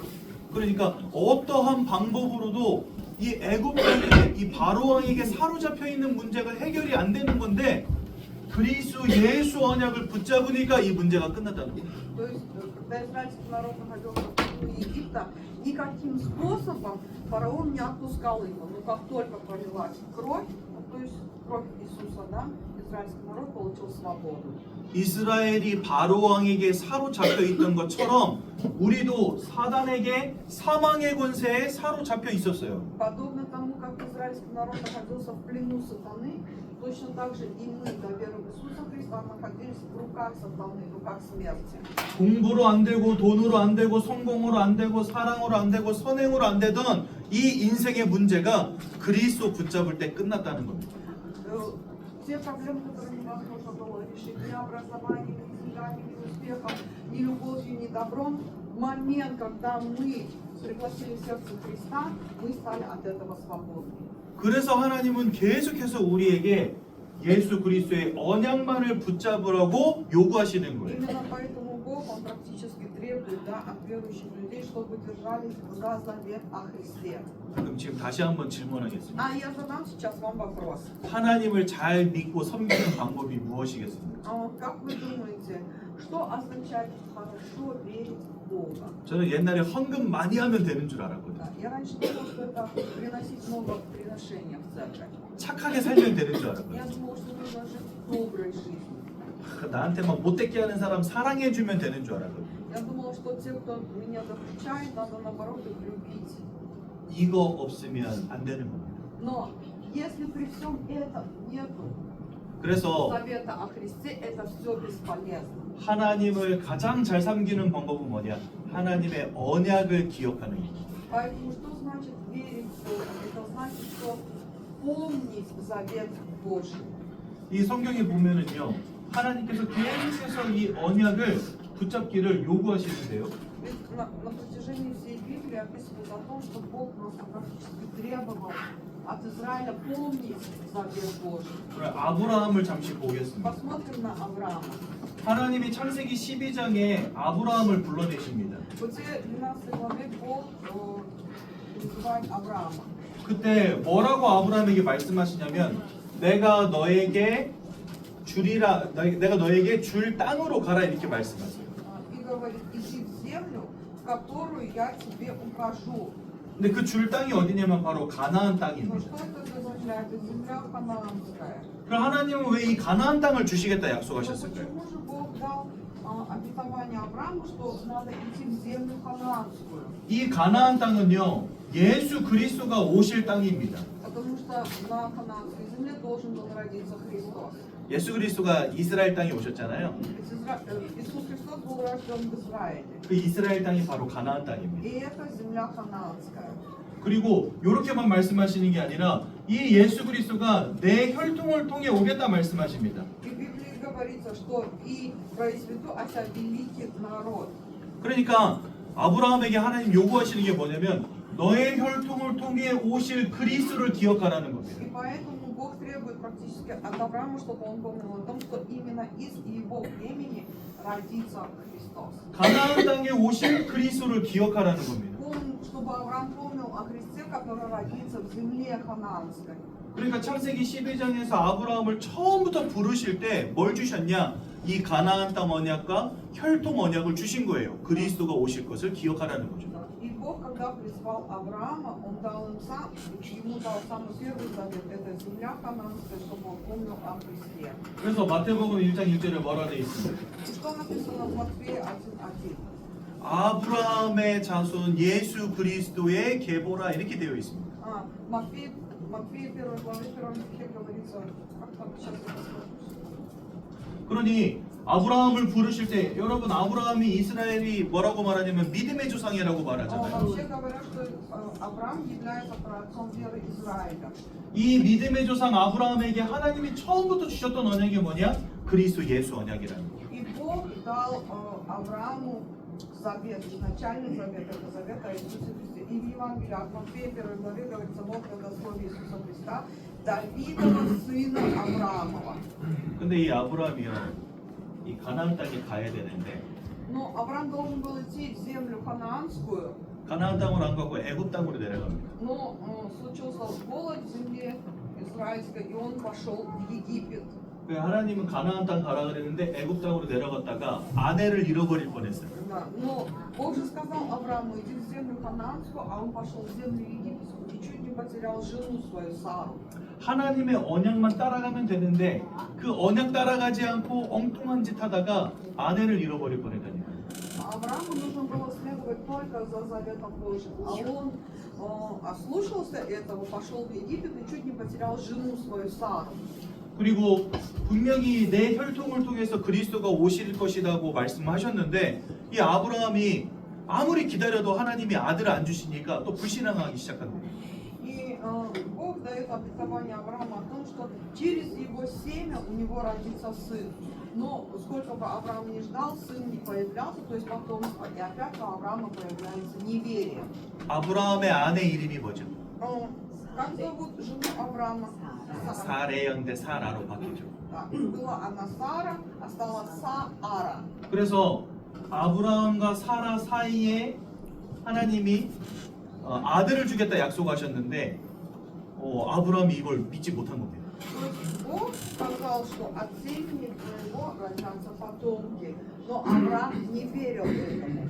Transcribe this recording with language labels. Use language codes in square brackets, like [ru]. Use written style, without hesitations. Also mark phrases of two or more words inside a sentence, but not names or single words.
[ko] 그러니까 어떠한 방법으로도 이 애굽의 이 바로 왕에게 사로잡혀 있는 문제가 해결이 안 되는 건데 그리스도 예수 언약을 붙잡으니까 이 문제가 끝났다는 거예요. [ru] То есть, когда израильский народ находился в плену Египта, никаким способом фараон не отпускал его. Но как только пролилась кровь, то есть кровь Иисуса, да, израильский народ получил свободу. [ko] 이스라엘이 바로 왕에게 사로잡혀 있던 것처럼 우리도 사단에게 사망의 권세에 사로잡혀 있었어요. [ru] Подобно тому, как израильский народ находился в плену сатаны, точно так же и мы, до веры в Иисуса Христа, находились в руках сатаны, в руках смерти. [ko] 공부로 안 되고 돈으로 안 되고 성공으로 안 되고 사랑으로 안 되고 선행으로 안 되던 이 인생의 문제가 그리스도 붙잡을 때 끝났다는 겁니다. [ru] Те проблемы, которые невозможно было решить ни образованием, ни деньгами, ни успехом, ни любовью, ни добром, в момент, когда мы пригласили сердце Христа, мы стали от этого свободны. [ko] 그래서 하나님은 계속해서 우리에게 예수 그리스도의 언약만을 붙잡으라고 요구하시는 거예요. [ru] Именно поэтому Бог, Он практически требует, да, от верующих людей, чтобы держались за завет о Христе. [ko] 그럼 지금 다시 한번 질문하겠습니다. [ru] А я задам сейчас вам вопрос. [ko] 하나님을 잘 믿고 섬기는 방법이 무엇이겠습니까? [ru] Как вы думаете, что означает хорошо верить в Бога? [ko] 저는 옛날에 헌금 많이 하면 되는 줄 알았거든요. [ru] Я раньше думала, что это приносить много приношений в церковь. [ko] 착하게 살면 되는 줄 [ru] Я [ko] 알았거든요. [ru] думала, что нужно жить доброй жизнью. [ko] 나한테 막 못되게 하는 사람 사랑해주면 되는 줄 알았거든요. [ru] Я думала, что те, кто меня закричает, надо наоборот их любить. [ko] 이거 없으면 안 되는 겁니다. [ru] Но если при всем этом нету [ko] 그래서 [ru] завета о Христе, это все бесполезно. [ko] 하나님을 가장 잘 섬기는 방법은 뭐냐? 하나님의 언약을 기억하는 거예요. [ru] Поэтому что значит верить в Бога? Это значит, что помнить завет Божий. [ko] 이 성경에 보면은요, 하나님께서 계속해서 이 언약을 붙잡기를 요구하시는데요. [ru] Ведь на протяжении всей Библии описывается о том, что Бог просто практически требовал от Израиля помнить завет Божий. [ko] 그럼 아브라함을 잠시 보겠습니다. [ru] Посмотрим на Авраама. [ko] 하나님이 창세기 12장에 아브라함을 불러내십니다. [ru] В Бытие 12 главе Бог называет Авраама. [ko] 그때 뭐라고 아브라함에게 말씀하시냐면 내가 너에게 주리라, 내가 너에게 줄 땅으로 가라 이렇게 말씀하세요. [ru] И говорит, иди в землю, которую я тебе укажу. [ko] 근데 그 줄 땅이 어디냐면 바로 가나안 [ru] Но [ko] 땅입니다. [ru] что это означает? Это земля ханаанская. [ko] 그럼 하나님은 왜 이 가나안 땅을 주시겠다 [ru] Но [ko] 약속하셨을까요? [ru] почему же Бог дал обетование Аврааму, что надо идти в землю ханаанскую? [ko] 이 가나안 땅은요 예수 그리스도가 오실 땅입니다. [ru] Потому что на ханаанской земле должен был родиться Христос. [ko] 예수 그리스도가 이스라엘 땅에 오셨잖아요. [ru] Ведь Иисус Христос был рожден в Израиле. [ko] 그 이스라엘 땅이 바로 가나안 땅입니다. [ru] И это земля ханаанская. [ko] 그리고 이렇게만 말씀하시는 게 아니라 이 예수 그리스도가 내 혈통을 통해 오겠다 말씀하십니다. [ru] И в Библии говорится, что и произведу от себя великий народ. [ko] 그러니까 아브라함에게 하나님 요구하시는 게 뭐냐면 너의 혈통을 통해 오실 그리스도를 기억하라는 겁니다. [ru] И поэтому Бог требует практически от Авраама, чтобы он помнил о том, что именно из его племени родится Христос. [ko] 가나안 땅에 오실 그리스도를 기억하라는 겁니다. [ru] Чтобы Авраам помнил о Христе, который родится в земле ханаанской. [ko] 그러니까 창세기 12장에서 아브라함을 처음부터 부르실 때 뭘 주셨냐? 이 가나안 땅 언약과 혈통 언약을 주신 거예요. 그리스도가 오실 것을 기억하라는 거죠. [ru] И Бог, когда призвал Авраама, Он дал ему дал самый первый завет, это земля ханаанская, чтобы он помнил о Христе. [ko] 그래서 마태복음 1장 1절에 뭐라 되어 있습니다. [ru] И что написано в Матфея 1:1? [ko] 아브라함의 자손 예수 그리스도의 계보라 이렇게 되어 있습니다. [ru] Матфея 1 главе 1 стихе говорится, как там сейчас это скажу? [ko] 그러니 아브라함을 부르실 때 여러분 아브라함이 이스라엘이 뭐라고 말하냐면 믿음의 조상이라고 말하잖아요. [ru] Вообще говорят, что Авраам является праотцом веры Израиля. [ko] 이 믿음의 조상 아브라함에게 하나님이 처음부터 주셨던 언약이 뭐냐? 그리스도 예수 언약이라는 거예요. [ru] И Бог дал Аврааму завет, изначальный завет, это завет о Иисусе Христе. И в Евангелии от Матфея 1 главе говорится, вот благословие Иисуса Христа, Давидова сына Авраамова. [ko] 근데 이 아브라함이요, 이 가나안 땅에 가야 되는데 [ru] Но Авраам должен был идти в землю ханаанскую, [ko] 가나안 땅으로 안 가고 애굽 땅으로 내려갑니다. [ru] но случился голод в земле израильской, и он пошел в Египет. [ko] 그 하나님은 가나안 땅 가라 그랬는데 애굽 땅으로 내려갔다가 아내를 잃어버릴 뻔했어요. [ru] Да. Но Бог же сказал Аврааму, иди в землю ханаанскую, а он пошел в землю египетскую и чуть не потерял жену свою Сару. [ko] 하나님의 언약만 따라가면 되는데 그 언약 따라가지 않고 엉뚱한 짓 하다가 아내를 잃어버릴 뻔했다니까요. [ru] Аврааму нужно было следовать только за заветом Божьим, а он ослушался этого, пошел в Египет и чуть не потерял жену свою Сару. [ko] 그리고 분명히 내 혈통을 통해서 그리스도가 오실 것이라고 말씀하셨는데 이 아브라함이 아무리 기다려도 하나님이 아들을 안 주시니까 또 불신앙하기 시작한 거예요. [ru] И Бог дает обетование Аврааму о том, что через его семя у него родится сын. Но сколько бы Авраам ни ждал, сын не появлялся, то есть потомство, и опять у Авраама появляется неверие. [ko] 아브라함의 아내 이름이 뭐죠? [ru] Как зовут жену Авраама? [ko] 사레였는데 사라로 바뀌죠. [ru] Да, была она Сара, а стала Саара. [ko] 그래서 아브라함과 사라 사이에 하나님이 아들을 주겠다 약속하셨는데 아브라함이 이걸 믿지 못한 겁니다. [ru] То есть Бог сказал, что от семени твоего родятся потомки, но Авраам не верил этому.